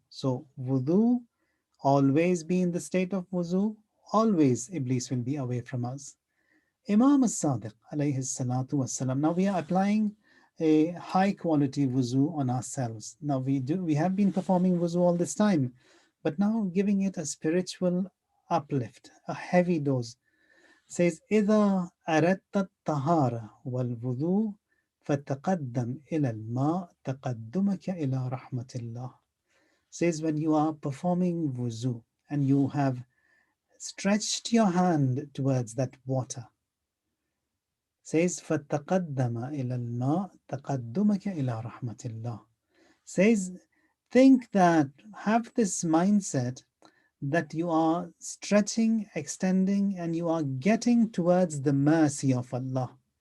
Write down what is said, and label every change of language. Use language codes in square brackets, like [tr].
[en] So, wudu, always be in the state of wudu, always Iblis will be away from us. Imam as-Sadiq alayhi salatu wassalam. Now we are applying a high quality wuzu on ourselves. Now we have been performing wuzu all this time, but now giving it a spiritual uplift, a heavy dose. Says [ar] إذا أردت الطهارة والوضوء فتقدم إلى الماء تقدمك إلى رحمة الله. [en] Says when you are performing wuzu and you have stretched your hand towards that water, says [ar] فَتَقَدَّمَ إِلَى الْمَاءِ تَقَدُّمَكَ إِلَى رَحْمَةِ اللَّهِ. [en] Says, think that, have this mindset that you are stretching, extending, and you are getting towards the mercy of Allah.